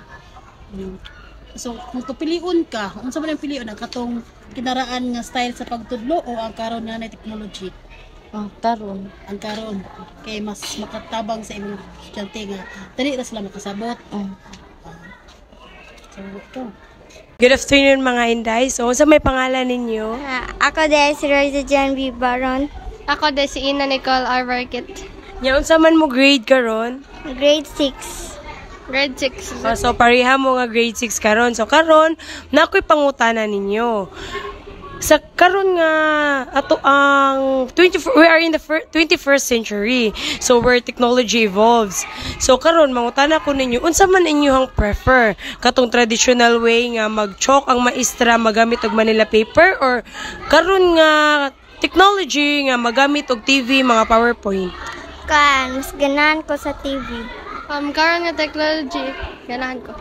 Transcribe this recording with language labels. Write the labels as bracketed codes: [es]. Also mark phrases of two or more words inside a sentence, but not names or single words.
[ceb] So kung tupilion ka, unsa man ang pilion ang katong kinaraan nga style sa pagtudlo o ang karon nga na technology? Ang karon kay mas makatabang sa imong estudyante nga dali ra sila makasabot. So ito. Good afternoon mga Inday. So, sa may pangalan ninyo? Ako din si Rosa Jan B. Baron. Ako din si Ina Nicole R. Barkit. Yaon sa man mo grade karon? [en] Grade 6. Grade 6. [ceb] So, pareha mo nga grade 6 karon. So, karon, nakoy pangutana ninyo. Sa karon nga ato ang [en] we are in the 21st century. So where technology evolves. [ceb] So karon mangutana ko ninyo unsa man inyong prefer katong [en] traditional way [ceb] nga mag-chalk ang maestra magamit og Manila paper or karon nga technology nga magamit og TV mga PowerPoint? Mas ganahan ko sa TV. Karon nga technology, ganahan ko.